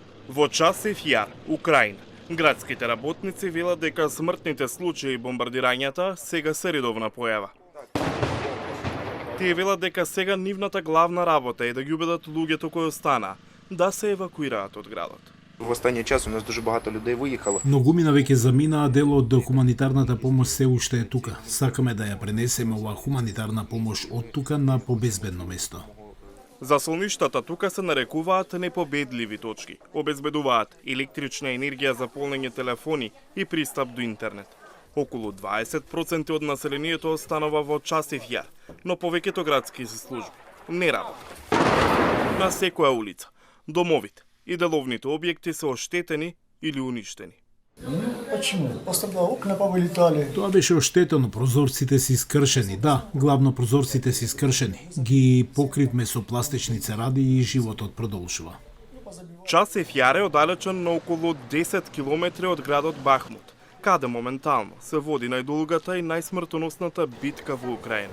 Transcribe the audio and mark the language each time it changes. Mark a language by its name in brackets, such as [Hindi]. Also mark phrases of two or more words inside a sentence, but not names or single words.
[Macedonian] Во Часев Јар, Украина, градските работници велат дека смртните случаи и бомбардирањата сега се редовна појава. Тие велат дека сега нивната главна работа е да ги убедат луѓето кои остана да се евакуираат од градот. [Ukrainian] В останній час у нас дуже багато людей виїхало. [Macedonian] Многумина веќе заминаа, дел од хуманитарната помош се уште е тука. Сакаме да ја пренесеме оваа хуманитарна помош од тука на побезбедно место. Заслоништата тука се нарекуваат непобедливи точки. Обезбедуваат електрична енергија за полнење телефони и пристап до интернет. Околу 20% од населението останува во Часев Јар, но повеќето градски служби не работат. На секоја улица, домовите и деловните објекти се оштетени или уништени. [Russian] Почему? Пострадало, окна повылетали. [Macedonian] Тоа беше оштетено, прозорците се искршени. Да, главно прозорците се искршени. Ги покривме со пластични церади и животот продолжува. Часев Јар е оддалечен на околу 10 километри од градот Бахмут, каде моментално се води најдолгата и најсмртоносната битка во Украина.